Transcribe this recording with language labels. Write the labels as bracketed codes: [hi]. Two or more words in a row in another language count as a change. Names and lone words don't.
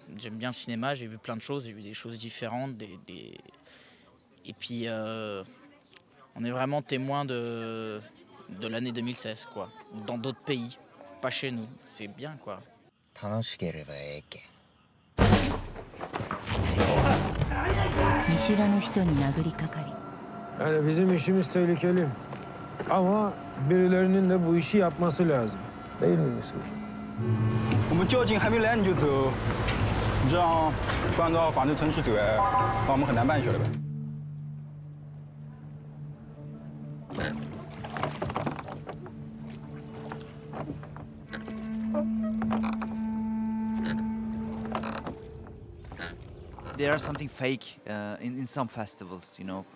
[fr] J'aime bien le cinéma, j'ai vu plein de choses, j'ai vu des choses différentes. Et puis, on est vraiment témoin de l'année 2016, quoi. Dans d'autres pays, pas chez nous. C'est bien, quoi. [tr] Yani bizim işimiz tehlikeli. Ama birilerinin de bu işi yapması lazım. Değil mi Yusuf? [zh] 我们交警还没来你就走，你这样不按照法律程序走，那我们很难办下来的。 [en] There are something fake in some festivals, you know.